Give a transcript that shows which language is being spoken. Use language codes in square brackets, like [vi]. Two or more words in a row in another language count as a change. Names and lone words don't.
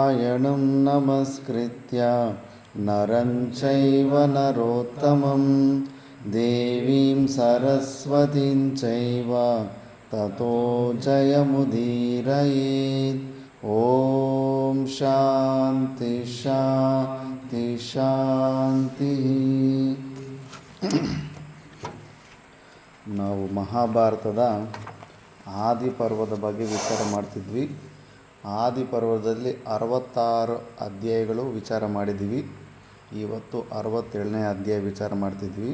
[sa] ನಾರಾಯಣಂ ನಮಸ್ಕೃತ್ಯ ನರಂ ಚೈವ ನರೋತ್ತಮಂ ದೇವೀಂ ಸರಸ್ವತಿಂ ಚೈವ ತತೋ ಜಯಮುದೀರಯೇತ್. ಓಂ ಶಾಂತಿ ಶಾಂತಿ ಶಾಂತಿ. [kn] ನಾವು ಮಹಾಭಾರತದ ಆದಿಪರ್ವದ ಬಗ್ಗೆ ವಿಚಾರ ಮಾಡ್ತಿದ್ವಿ. ಆದಿಪರ್ವದಲ್ಲಿ 66 ಅಧ್ಯಾಯಗಳು ವಿಚಾರ ಮಾಡಿದ್ದೀವಿ. ಇವತ್ತು 67ನೇ ಅಧ್ಯಾಯ ವಿಚಾರ ಮಾಡ್ತಿದ್ವಿ.